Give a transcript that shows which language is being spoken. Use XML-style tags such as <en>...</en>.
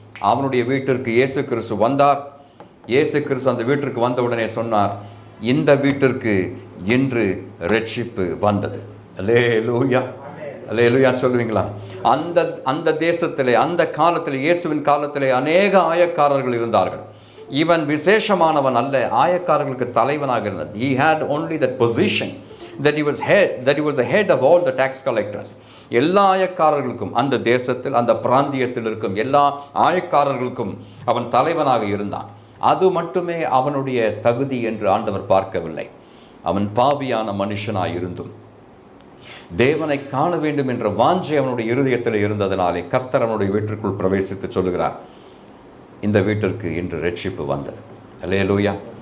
<ta>அவனுடைய வீட்டிற்கு இயேசு கிறிஸ்து வந்தார். இயேசு கிறிஸ்து அந்த வீட்டிற்கு வந்தவுடனே சொன்னார், இந்த வீட்டிற்கு இன்று ரட்சிப்பு வந்தது. அல்லேலூயா, அல்லேலூயா சொல்லுவீங்களா? அந்த தேசத்திலே, அந்த காலத்தில், இயேசுவின் காலத்திலே அநேக ஆயக்காரர்கள் இருந்தார்கள். இவன் விசேஷமானவன் அல்ல, ஆயக்காரர்களுக்கு தலைவனாக இருந்தான்.</ta> <en>He had only that position that he was the head of all the tax collectors.</en> <ta>எல்லா ஆயக்காரர்களுக்கும், அந்த தேசத்தில், அந்த பிராந்தியத்தில் இருக்கும் எல்லா ஆயக்காரர்களுக்கும் அவன் தலைவனாக இருந்தான். அது மட்டுமே அவனுடைய தகுதி என்று ஆண்டவர் பார்க்கவில்லை. அவன் பாவியான மனுஷனாய் இருந்தும் தேவனை காண வேண்டும் என்ற வாஞ்சை அவனுடைய இருதயத்தில் இருந்ததனாலே கர்த்தர் அவனுடைய வீட்டிற்குள் பிரவேசித்து சொல்லுகிறார், இந்த வீட்டிற்கு இன்று ரட்சிப்பு வந்தது. அல்லேலூயா.</ta>